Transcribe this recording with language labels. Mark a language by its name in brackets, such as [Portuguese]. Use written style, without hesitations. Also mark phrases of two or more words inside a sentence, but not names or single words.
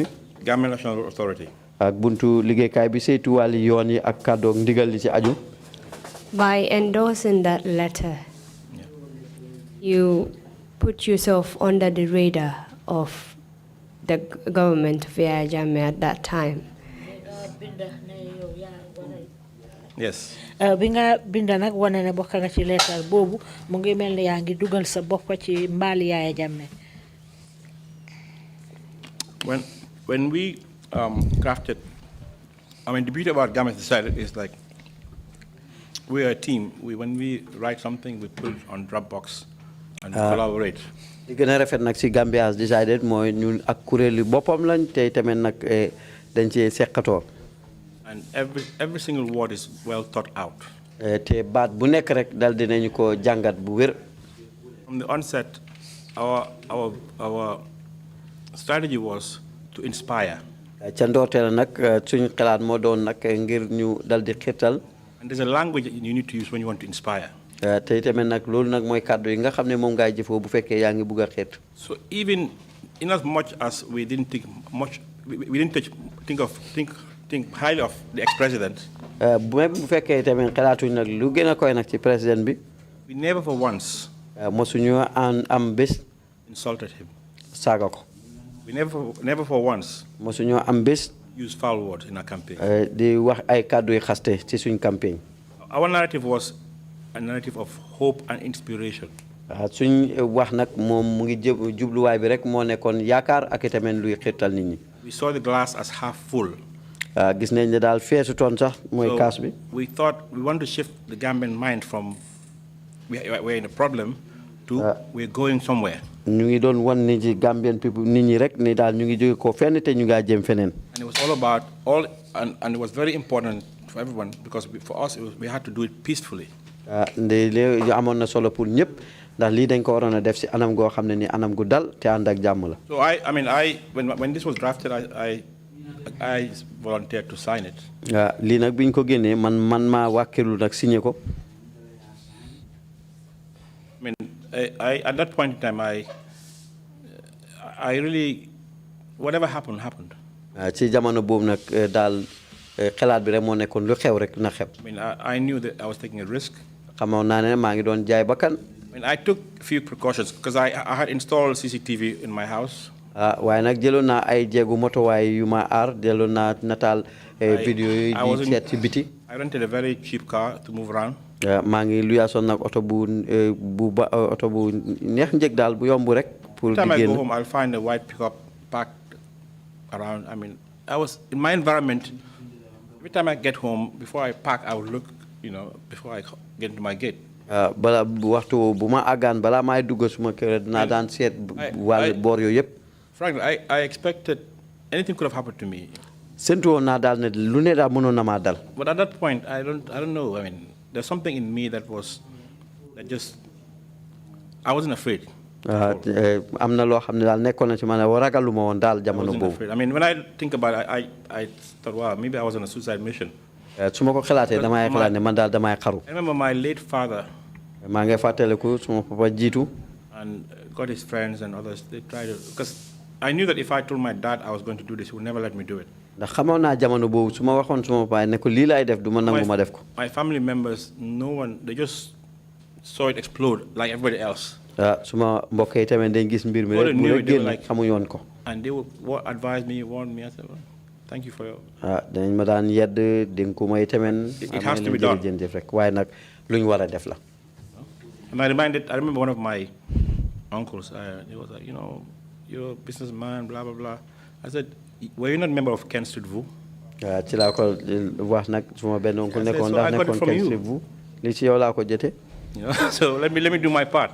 [English] Gambia National Road Authority. [Wolof] ak buntu liggéeykaay bi saytu wàlli yoon yi ak kàddoog ndigal li ci aju. [English] By endorsing that letter, you put yourself under the radar of the government of Yahya Jammeh at that time. Yes. [Wolof] Binga binda nak wane ne bokk nga ci leetar boobu mu ngi mel ni yaa ngi dugal sa bopp ci mbaali Yahya Jammeh. [English] When we crafted, I mean, the beauty about Gambia decided is like we are a team. When we write something, we put it on Dropbox and collaborate. [Wolof] li gën a rafet nag si Gambia has decided mooy ñun ak kuréelu boppam lañ tey tamit nag dañ ci seqatoo. [English] And every single word is well thought out. [Wolof] te baat bu nekk rek dal dinañu ko jàngat bu wér. [English] From the onset, our strategy was to inspire. [Wolof] ca ndoorteel nag suñu xalaat moo doon nag ngir ñu dal di xirtal. [English] And there's a language that you need to use when you want to inspire. [Wolof] te tamit nag loolu nag mooy kàddu yi nga xam ne moom ngay jëfoo bu fekkee yaa ngi bugg a xirt. [English] So even in as much as we didn't think much, we didn't think highly of the ex-president. [Wolof] Même bu fekkee tamit xalaatuñ nag lu gën a koy nag ci président bi. [English] We never for once. [Wolof] mosuñu am bés. [English] Insulted him. [Wolof] saaga ko. [English] We never for once. [Wolof] mosuñu am bés. [English] Use foul words in our campaign. [Wolof] di wax ay kàddu yu xaste ci suñ campagne. [English] Our narrative was a narrative of hope and inspiration. [Wolof] suñ wax nag moom mu ngi jubluwaay bi rek moo nekkoon yaakaar ak tamit luy xirtal nit ñi. [English] We saw the glass as half full. [Wolof] gis nañ ne daal feesu toon sax mooy kaas bi. [English] We thought we want to shift the Gambian mind from we're in a problem to we're going somewhere. [Wolof] ñu ngi doon wan nit ñi [English] Gambian people [Wolof] nit ñi rek ni daal ñu ngi jóge ko fenn te ñu ngaa jëm feneen. [English] And it was all about and it was very important for everyone because for us we had to do it peacefully. [Wolof] nde léegi amoon na solo pour ñëpp ndax lii dañ ko waroon a def si anam goo xam ne ni anam gu dal te ànd ak jàmm la. [English] So when this was drafted, I volunteered to sign it. [Wolof] lii nag biñ ko génnee man maa wàkkilu nag signé ko. [English] I mean, at that point in time, I really, whatever happened. [Wolof] ci jamono boobu nag daal xalaat bi rek moo nekkoon lu xew rek na xew. [English] I mean, I knew that I was taking a risk. [Wolof] xamoon naa ne maa ngi doon jaay bakkan. [English] I mean, I took a few precautions because I had installed CCTV in my house. [Wolof] waaye nag jëloon naa ay jéegu motowaay yu ma aar jëloon naa nataal vidéo yi di seet ci biti. [English] I rented a very cheap car to move around. [Wolof] maa ngi luyaasoon nag oto bu neex njëg daal bu yomb rek. pour di génn. [English] Every time I go home, I'll find a white pickup parked around. I mean, I was in my environment. Every time I get home, before I park, I would look, before I get into my gate. [Wolof] bala waxtu bu ma àggaan balaa maay dugg suma kër dinaa daan seet wàllu boor yooyu yëpp. [English] Frankly, I expected anything could have happened to me. [Wolof] séntu woon naa daal ne lu ne daal mënoon na maa dal. [English] But at that point, I don't know. I mean, there's something in me that I wasn't afraid. [Wolof] am na loo xam ne daal nekkoon na ci man ragaluma woon daal jamono boobu. [English] I mean, when I think about it, I thought, wow, maybe I was on a suicide mission. [Wolof] su ma ko xalaatee damay xalaat ne man daal damay xaru. [English] I remember my late father. [Wolof] maa ngi fàttaliku suma papa jiitu. [English] and got his friends and others. They tried to, because I knew that if I told my dad I was going to do this, he would never let me do it. [Wolof] ndax xamoon naa jamono boobu su ma waxoon suma baay ne ko lii laay def du ma nangu ma def ko. [English] My family members, no one, they just saw it explode like everybody else. [Wolof] Suma mbokk yi tamit dañ gis mbir mi rek mu rek génn xamuñu woon ko. [English] And they would advise me, warn me. I said, well, thank you for your. [Wolof] dañ ma daan yedd dénku may tamit. [English] It has to be done. [Wolof] jërëjëf rek waaye nag lu ñu war a def la. [English] And I remember one of my uncles, he was like, you know, you're a businessman, blah, blah, blah. I said, were you not a member of Ken Street Vu? [Wolof] Ci laa ko wax nag suma benn oncle nekkoon [English] I [Wolof] ndax [English] got it [Wolof] nekkoon [English] from Ken you. [Wolof] Street Vu li ci yow laa ko jotee. [English] You know, so let me do my part.